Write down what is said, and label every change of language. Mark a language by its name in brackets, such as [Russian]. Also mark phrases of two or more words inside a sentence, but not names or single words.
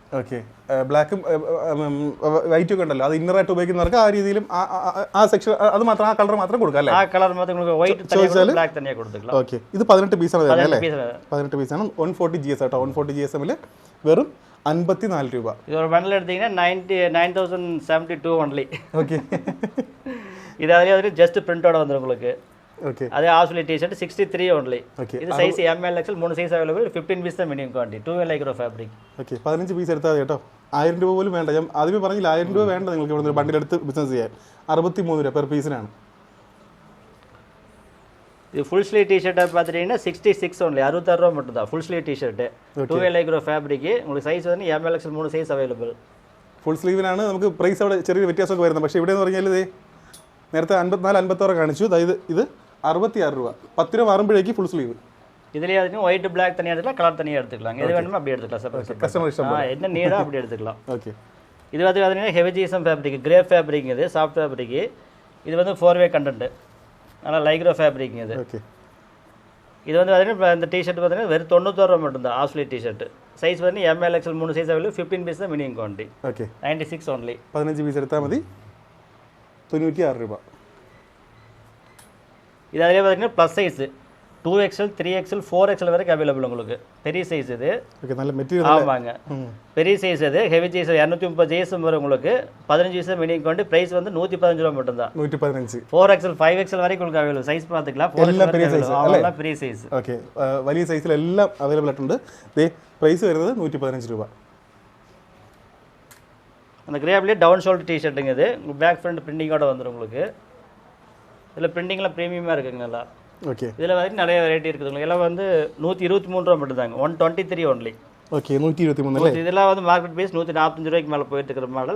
[Malayalam] ഓക്കെ ബ്ലാക്കും വൈറ്റും ഒക്കെ ഉണ്ടല്ലോ, അത് ഇന്നറായിട്ട് ഉപയോഗിക്കുന്നവർക്ക് ആ രീതിയിലും ആ സെക്ഷൻ അത് മാത്രം ആ കളർ മാത്രം കൊടുക്കാം അല്ലേ? ആ കളർ മാത്രം നിങ്ങൾക്ക് വൈറ്റ് [Tamil] தனியாக பிளாக் தனியாக கொடுத்துக்கலாம். [Malayalam] ഓക്കെ ഇത് 18 പീസാണ് വരുന്നത് അല്ലേ? 18 പീസാണ്. 140 GS കേട്ടോ. 140 GSM വെറും 54 രൂപ. [Tamil] இது ஒரு பண்டில் எடுத்தீங்கன்னா 9,072 ஒன்லி. ஓகே இது அதிலே ஜஸ்ட் பிரிண்டோட வந்துடும் உங்களுக்கு. ஓகே அதே ஆஃப்லி டிஷர்ட் 63 ஒன்லி. ஓகே இது சைஸ் ML XL 3 [English] size available. [Tamil] 15 പീസ് தான் [English] minimum quantity. [Tamil] 2 [English] micro fabric. [Malayalam] ഓക്കെ 15 പീസ് എടുത്താൽ മതി കേട്ടോ. 1000 രൂപ പോലും വേണ്ട. ഞാൻ ആദ്യമേ പറഞ്ഞില്ല 1000 രൂപ വേണ്ട നിങ്ങൾക്ക് ഇവിടെ ഒരു ബണ്ടിൽ എടുത്ത് ബിസിനസ് ചെയ്യാൻ. 63 രൂപ പെർ പീസിനാണ്. [Tamil] இது [English] full sleeve [Tamil] டிஷர்ட்டை பார்த்துட்டீங்கன்னா 66 ஒன்லி. 66 ரூபா மட்டும் தான் [English] full sleeve [Tamil] டிஷர்ட்டு. 2 [English] micro fabric. [Tamil] உங்களுக்கு സൈസ് வந்து ML XL 3 [English] size available. [Malayalam] ഫുൾ സ്ലീവിനാണ് നമുക്ക് പ്രൈസ് അവിടെ ചെറിയ വ്യത്യാസമൊക്കെ വരുന്നത്. പക്ഷേ ഇവിടെ എന്ന് പറഞ്ഞാൽ ഇത് നേരത്തെ 54 56 കാണിച്ചു. അതായത് ഇത് 66 രൂപ. 10 രൂപ മാറുമ്പോഴേക്ക് [English] full sleeve. [Tamil] இதுலேயே அதுக்கு [English] white black [Tamil] தனியாக எடுத்துக்கலாம், கலர் தனியாக எடுத்துக்கலாம். எது வேணுமோ அப்படி எடுத்துக்கலாம். செப்பரேட் கஸ்டமர் இஷ்டம். என்ன நீடோ அப்படி எடுத்துக்கலாம். ஓகே இது வந்து பார்த்தீங்கன்னா [English] heavy GSM fabric, grey fabric. [Tamil] இது [English] soft fabric. [Tamil] இது வந்து 4-வே கண்டென்ட். நல்லா [English] lycro fabric. [Tamil] இது ஓகே இது வந்து பார்த்தீங்கன்னா இந்த டிஷர்ட் பார்த்தீங்கன்னா வெறும் 91 ரூபா மட்டும்தான். ஆஃப்லி டிஷர்ட் சைஸ் பார்த்தீங்கன்னா ML XL 3 [English] size available. [Tamil] 15 പീസ് தான் [English] minimum quantity. [Malayalam] ഓക്കെ [Tamil] 96 ஒன்லி. [Malayalam] 15 പീസ് എടുത്താൽ മതി. 96 രൂപ. [Tamil] இது அதிலே பார்த்தீங்கன்னா [English] plus size [Tamil] 2XL 3XL 4XL வரைக்கும் அவைலபிள் உங்களுக்கு. பெரிய சைஸ் இது. ஓகே நல்ல மெட்டீரியல். ஆமாங்க பெரிய சைஸ் இது. [English] heavy size [Tamil] 230 GSM வரும் உங்களுக்கு. 15 பீஸ் [English] minimum quantity. [Tamil] பிரைஸ் வந்து 115 ரூபா மட்டும்தான். 115. 4XL 5XL வரைக்கும் உங்களுக்கு அவைலபிள். சைஸ் பார்த்துக்கலாம். 4XL பெரிய சைஸ் அவ்வளோ பெரிய സൈസ്. [Malayalam] ഓക്കെ വലിയ സൈസിൽ എല്ലാം അവൈലബിൾ ആയിട്ടുണ്ട്. ദേ പ്രൈസ് വരുന്നത് 115 രൂപ. [Tamil] அந்த கிரேப்லேயே [English] down shoulder [Tamil] டிஷர்ட்டுங்க. இது [English] back front [Tamil] பிரிண்டிங்கோட வந்துடும் உங்களுக்கு. இதில் பிரிண்டிங்லாம் ப்ரீமியமாக இருக்குங்க நல்லா. ஓகே இதில் வந்து நிறைய வெரைட்டி இருக்குது உங்களுக்கு. எல்லாம் வந்து 123 ரூபா மட்டும்தாங்க. 123 ஒன்லி. [Malayalam] ஓகே 123 അല്ലേ? [Tamil] இதெல்லாம் வந்து மார்க்கெட் பேஸ் 145 ரூபாய்க்கு மேலே போயிட்டு இருக்கிற மாடல்.